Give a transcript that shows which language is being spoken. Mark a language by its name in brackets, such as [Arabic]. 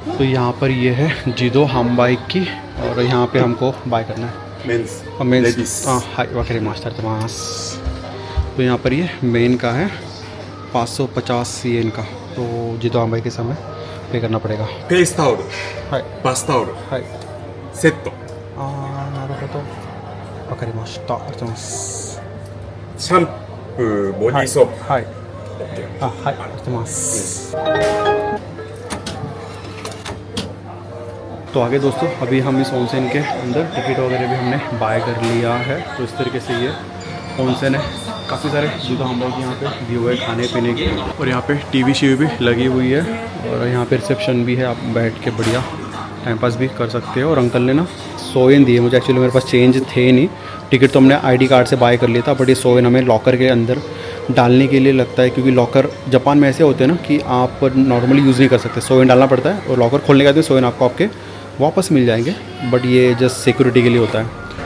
[Hindi] तो यहाँ पर ये है जिदो हामबाई की, और यहाँ पे हमको बाय करना है मेंस। [Japanese] हाई वगैरह मास्टर तमास। [Hindi] तो यहाँ पर ये मेन का है 550 येन का, तो जिदो हामबाई के समय पे करना पड़ेगा। [Japanese] फेसタオル、バスタオル、セット。なるほど、わかりました。ありがとうございます。シャンプー、ボディーソープ。はい。はい、ありがとうございます。 [Hindi] तो आगे दोस्तों अभी हम इस ओनसेन के अंदर टिकट वगैरह भी हमने बाय कर लिया है। तो इस तरीके से ये ओनसेन है, काफ़ी सारे जिदो हामबाई के यहाँ पे दिए हुए खाने पीने के, और यहाँ पे टीवी शीवी भी लगी हुई है, और यहाँ पे रिसेप्शन भी है, आप बैठ के बढ़िया टाइम पास भी कर सकते हो। और अंकल ने ना सोएन दिए मुझे, एक्चुअली मेरे पास चेंज थे नहीं, टिकट तो हमने आईडी कार्ड से बाय कर लिया था, बट ये सोएन हमें लॉकर के अंदर डालने के लिए लगता है, क्योंकि लॉकर जापान में ऐसे होते हैं ना कि आप नॉर्मली यूज़ नहीं कर सकते, सोएन डालना पड़ता है, और लॉकर खोलने के बाद सोएन आपको आपके वापस मिल जाएंगे, बट ये जस्ट सिक्योरिटी के लिए होता है।